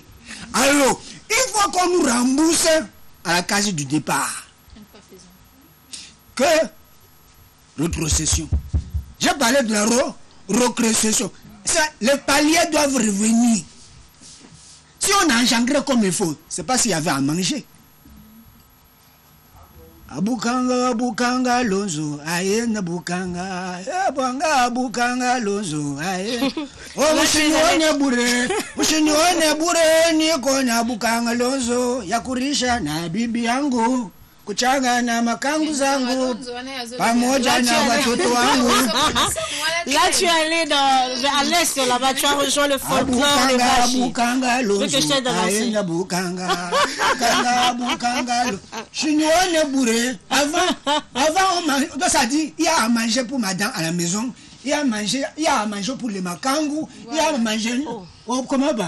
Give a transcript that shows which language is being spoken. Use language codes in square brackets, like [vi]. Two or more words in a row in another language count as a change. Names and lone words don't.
[fr] Alors, il faut qu'on nous rembourse à la case du départ. Que retrocession. J'ai parlé de la recrossation. Les paliers doivent revenir. Si on a engendré comme il faut, c'est pas s'il y avait à manger. [sw] Abukanga lonzo, aye na bukanga, abukanga lonzo, aye. Oh, mushinyone bure, ni kona bukanga lonzo, yakurisha na bibi yangu. Kuchanga na makangu zangu pamoja na watoto wangu. [fr] Là tu es allé à l'est là-bas, tu as rejoint le folklore des Bashi. Veux que je t'aide à danser? Avant ça dit il y a à manger pour madame à la maison, il y a à manger pour les makangu, il y a à manger comment va?